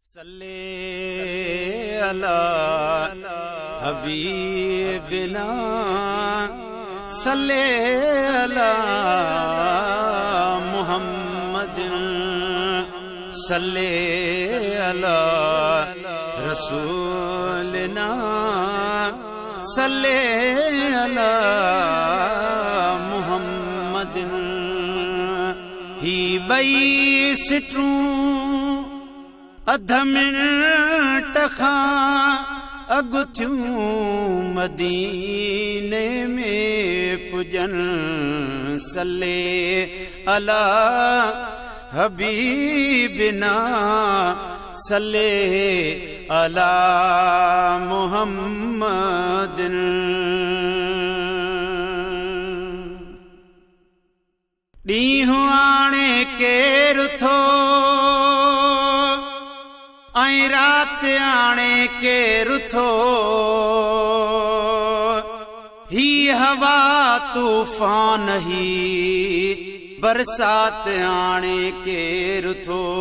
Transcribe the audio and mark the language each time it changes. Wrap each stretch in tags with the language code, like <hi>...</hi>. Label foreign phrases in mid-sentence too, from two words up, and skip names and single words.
<ar>صلِّ على حبيبنا صلِّ على محمدٍ صلِّ على رسولنا صلِّ على</ar> <sd>मुहम्मदिन ही बई सिटरूं अध मिनट खां अॻु थियूं मदीने में पुजन</sd> <ar>صلِّ على حبيبنا صلِّ على محمدٍ.</ar> <sd>ॾींहुं आणे केरु थो ऐं राति आणे केरु थो, ही हवा तूफ़ान ही बरसात आणे केरु थो।</sd>